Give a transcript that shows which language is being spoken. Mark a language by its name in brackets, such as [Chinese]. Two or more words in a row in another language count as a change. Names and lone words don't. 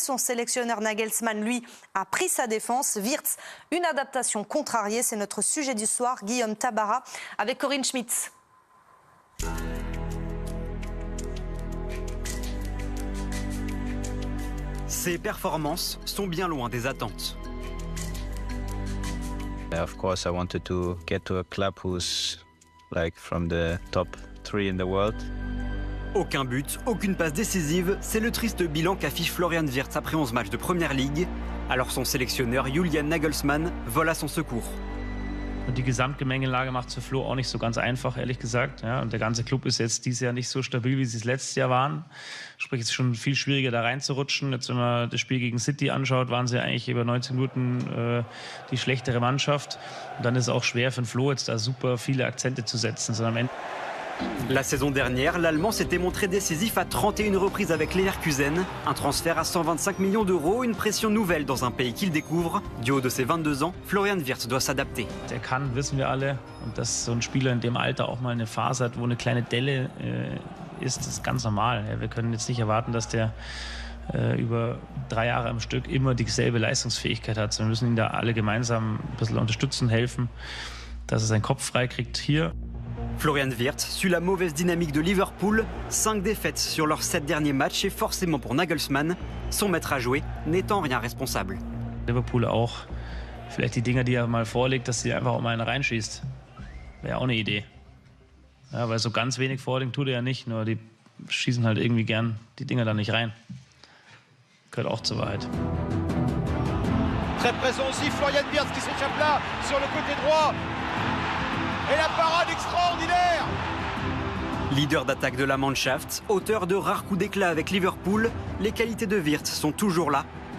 [French] Son sélectionneur Nagelsmann, lui, a pris sa défense. Wirtz, une adaptation contrariée. C'est notre sujet du soir. Guillaume Tabara avec Corinne Schmitz. Ses performances sont bien loin des attentes. [English] Of course, I wanted to get to a club who's like from the top 3 in the world. [French] Aucun but, aucune passe décisive, c'est le triste bilan qu'affiche Florian Wirtz après 11 matchs de Première Ligue. Alors son sélectionneur Julian Nagelsmann vole à son secours. [German] Und die Gesamtgemengelage macht es für Flo auch nicht so ganz einfach, ehrlich gesagt. Ja, und der ganze Club ist jetzt dieses Jahr nicht so stabil, wie sie es letztes Jahr waren. Sprich, es ist schon viel schwieriger, da reinzurutschen. Jetzt, wenn man das Spiel gegen City anschaut, waren sie eigentlich über 90 Minuten die schlechtere Mannschaft. Und dann ist es auch schwer für den Flo, jetzt da super viele Akzente zu setzen. Sondern am Ende [French] La saison dernière, l'Allemand s'était montré décisif à 31 reprises avec Leverkusen. Un transfert à 125 millions d'euros, une pression nouvelle dans un pays qu'il découvre. Du haut de ses 22 ans, Florian Wirtz doit s'adapter. [German] Der kann, wissen wir alle. Und dass so ein Spieler in dem Alter auch mal eine Phase hat, wo eine kleine Delle ist, ist ganz normal. Ja, wir können jetzt nicht erwarten, dass der über 3 Jahre am Stück immer dieselbe Leistungsfähigkeit hat. Wir müssen ihn da alle gemeinsam ein bisschen unterstützen, helfen, dass er seinen Kopf frei kriegt hier. [French] Florian Wirtz suit la mauvaise dynamique de Liverpool. 5 défaites sur leurs 7 derniers matchs et forcément pour Nagelsmann, son maître à jouer n'est en rien responsable. [German] Liverpool auch vielleicht die Dinger, die er mal vorlegt, dass sie einfach auch mal einen reinschießt. Wäre auch eine Idee. Ja, weil so ganz wenig vorlegen tut er ja nicht, nur die schießen halt irgendwie gern die Dinger da nicht rein. Gehört auch zur Wahrheit. [French] Très présent aussi Florian Wirtz qui s'échappe là sur le côté droit. Et la parade extraordinaire! Leader d'attaque de la Mannschaft, auteur de rares coups d'éclat avec Liverpool, les qualités de Wirtz sont toujours là.